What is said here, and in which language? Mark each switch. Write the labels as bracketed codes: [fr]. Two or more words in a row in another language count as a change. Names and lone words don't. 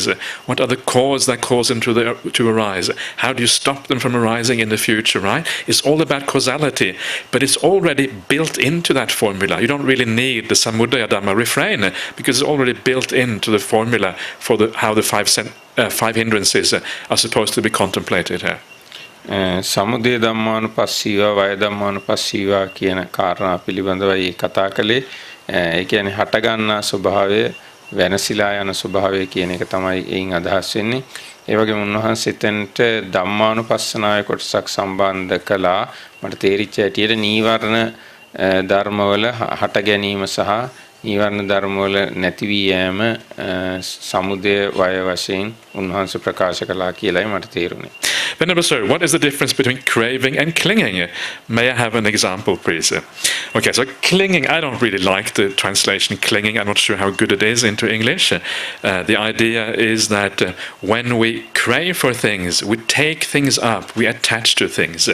[en] What are the causes that cause them to arise? How do you stop them from arising in the future, right? It's all about causality, but it's already built into that formula. You don't really need the [pi] Samuddaya Dhamma [en] refrain, because it's already built into the formula for how the five hindrances are supposed to be contemplated here. [pi] සමුදය ධම්මානුපස්සීවා වය ධම්මානුපස්සීවා [si] කියන කාරණා පිළිබඳවයි කතා කළේ. ඒ කියන්නේ හට ගන්නා ස්වභාවය වෙනසිලා යන ස්වභාවය කියන එක තමයි එයින් අදහස් වෙන්නේ. ඒ වගේම උන්වහන්සේ එතනට ධම්මානුපස්සනාවේ කොටසක් සම්බන්ධ කළා. මට තේරිච්ච හැටියට නීවරණ ධර්මවල හට ගැනීම සහ නීවරණ ධර්ම වල නැති වී යෑම සමුදය වය වශයෙන් උන්වහන්සේ ප්‍රකාශ කළා කියලායි මට තේරුනේ. [en] Venerable Sir, what is the difference between craving and clinging? May I have an example, please? Okay, so clinging, I don't really like the translation clinging. I'm not sure how good it is into English. The idea is that when we crave for things, we take things up, we attach to things.